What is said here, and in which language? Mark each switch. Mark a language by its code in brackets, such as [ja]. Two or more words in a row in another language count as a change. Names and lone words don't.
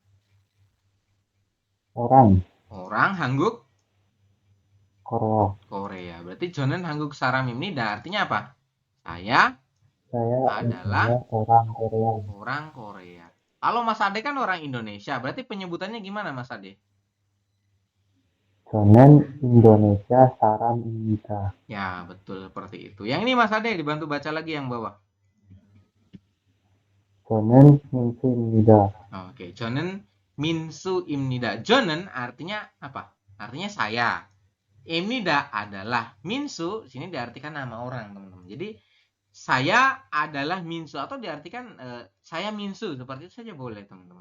[id] orang Orang Hangguk Korea. Korea. Berarti [ko] 저는 한국 사람입니다 [id] artinya apa? Saya Saya adalah orang Korea. orang Korea. Kalau Mas Ade kan orang Indonesia, berarti penyebutannya gimana Mas Ade? [ko] 저는 인도네시아 사람입니다. [id] Ya, betul seperti itu. Yang ini Mas Ade dibantu baca lagi yang bawah. [ko] 저는 민수입니다. [id] Oke, [ko] 저는 민수입니다. [id] Jonen artinya apa? Artinya saya. Imnida adalah minsu, sini diartikan nama orang, teman-teman. Jadi saya adalah minsu atau diartikan saya minsu, seperti itu saja boleh, teman-teman.